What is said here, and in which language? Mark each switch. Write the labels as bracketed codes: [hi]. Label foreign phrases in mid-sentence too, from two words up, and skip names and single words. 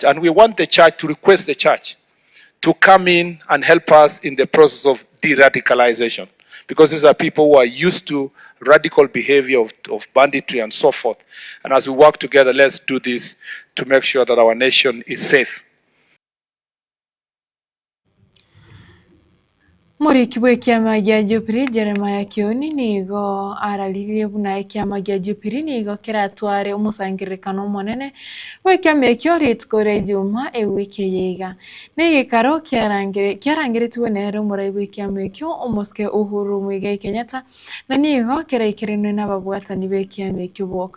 [en] And we want the church to request the church to come in and help us in the process of de-radicalization. Because these are people who are used to radical behavior of banditry and so forth. And as we work together, let's do this to make sure that our nation is safe. [guz] Muriki bw'ekiama gia Jubilee Jeremiah Kioni nigo araririe buna ekiama gia Jubilee nigo kiratware omusangirikano omonene bw'ekiama ekio rituko ria Juma ewiki yeiga na egikaro kiarangiritwe nere omorai bw'ekiama ekio omoske Uhuru Muigai Kenyatta na nigo kiraikiranwe n'ababwatani b'ekiama ekio boka.